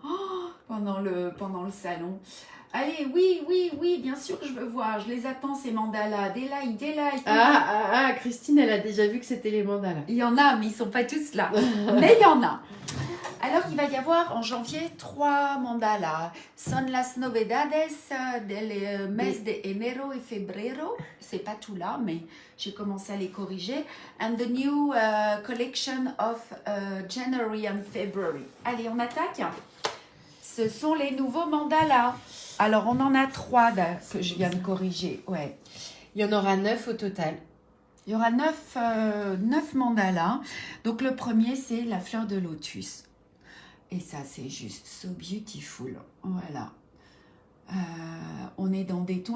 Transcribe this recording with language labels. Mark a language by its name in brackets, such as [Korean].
[French] Oh, pendant le salon. Allez, oui, bien sûr que je veux voir. Je les attends, ces mandalas. Des likes. Christine, elle a déjà vu que c'était les mandalas. Il y en a, mais ils sont pas tous là. Mais il y en a. Alors, il va y avoir en janvier 3 mandalas. [Spanish] Son las novedades del mes de enero y febrero. [French] C'est pas tout là, mais j'ai commencé à les corriger. [English] And the new collection of January and February. [French] Allez, on attaque. Ce sont les nouveaux mandalas. Alors, on en a 3 que je viens de corriger. Ouais. Il y en aura 9 au total. Il y aura 9 mandalas. Donc, le premier, c'est la fleur de lotus. Et ça, c'est juste [English] so beautiful. [French] Voilà. On est dans des tons.